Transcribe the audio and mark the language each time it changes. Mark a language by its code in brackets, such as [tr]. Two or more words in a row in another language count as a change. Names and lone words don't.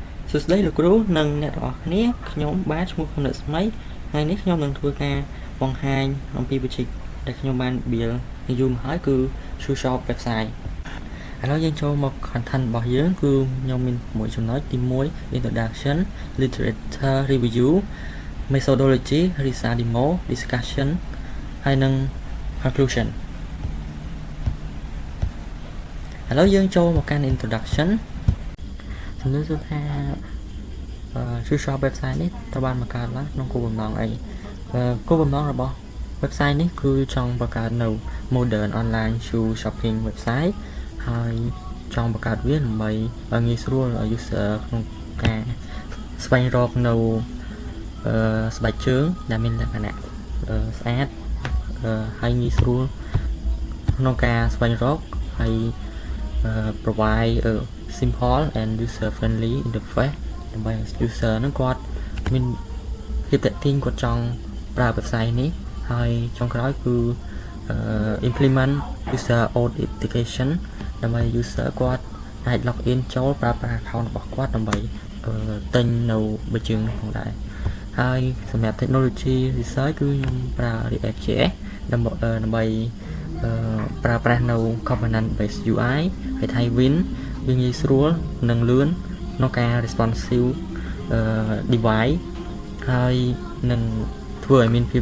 [km] សួស្តីលោកគ្រូនិងអ្នកទាំងអស់គ្នាខ្ញុំបាទឈ្មោះកំណត់ស្មីថ្ងៃនេះខ្ញុំនឹងធ្វើការបង្ហាញអំពីវិជ្ជាដែលខ្ញុំបានបៀលយូរមកហើយគឺ Shop website ឥឡូវយើងចូលមក content របស់យើងគឺខ្ញុំមានមួយចំណុចទី1 [en] introduction literature review methodology research demo discussion [km] ហើយនិង conclusion ឥឡូវយើងចូលមកកាន់ introduction សំណួរគឺថាShop website នេះត្រូវបានបង្កើតឡើងក្នុងគោលបំណងអីគោលបំណងរបស់ website នេះគឺចង់បង្កើតនៅ [en] modern online shoe shopping website [km] ហើយចង់បង្កើតវាដើម្បីឲ្យងាយស្រួលឲ្យ user ក្នុងការស្វែងរកនៅស្បែកជើងដែលមានលក្ខណៈស្អាតហើយងាយស្រួល ក្នុងការស្វែងរកហើយ [en] provide simple and user friendly interface [km] ដើម្បី user នឹងគាត់មានភាពតាក់ទាញគាត់ ចង់ប្រើ website នេះហើយចុងក្រោយគឺ [en] implement user authentication [km] ដើម្បី user គាត់អាច [en] log in [km] ចូលប្រើប្រាស់ account របស់គាត់ដើម្បីទិញនៅបច្ចេកទេសផងដែរហើយសម្រាប់ [en] technology research [km] គឺខ្ញុំប្រើ React.js ដើម្បីប្រើប្រាស់នៅ [en] component based UI [km] ហើយ Tailwind វាងាយស្រួលនិងលឿនក្នុងការ [en] responsive device [km] ហើយនឹងធ្វើឲ្យមាន